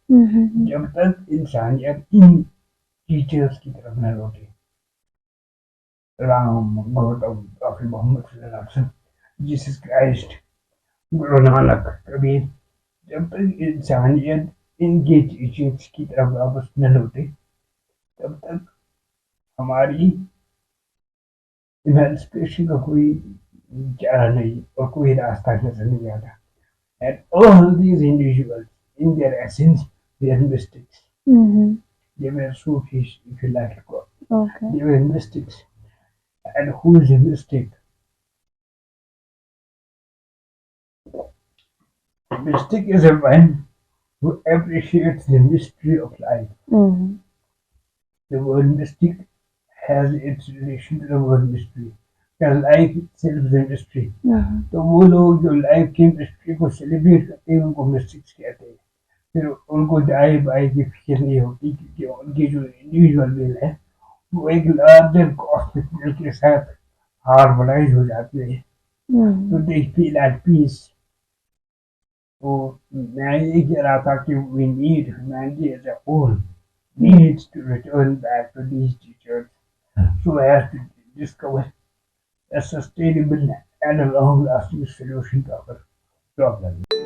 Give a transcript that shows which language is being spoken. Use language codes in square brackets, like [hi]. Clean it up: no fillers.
[hi] जब तक इंसानियत इन टीचर्स की तरफ न लौटे, राम, गौतम, प्रॉफेट मोहम्मद सल्लल्लाहु अलैहि वसल्लम, जीसस क्राइस्ट, गुरु नानक, कबीर, जब तक इंसानियत इनके टीचिंग्स की तरफ वापस न लौटे, तब तक हमारी इमेंसिपेशन का कोई चारा नहीं और कोई रास्ता नजर नहीं आता। [en] And all these individuals, in their essence, they are mystics. They were Sufis, if you like to call. Okay. They were mystics. And who is a mystic? A mystic is a one who appreciates the mystery of life. The word mystic has its relation to the word mystery. Because life itself is a mystery. [hi] तो वो लोग जो life के mystery को celebrate करते हैं उनको mystics कहते हैं। फिर उनको दाएं बाएं की फिक्र नहीं होती, क्योंकि उनकी जो इंडिविजुअल विल है वो एक लार्जर कॉस्मिक विल के साथ हार्मोनाइज हो जाती है, तो [en] They feel at peace. [hi] तो मैं ये कह रहा था कि [en] We need humanity as a whole needs to return back to these teachers so as to discover a sustainable and a long-lasting solution to our problem.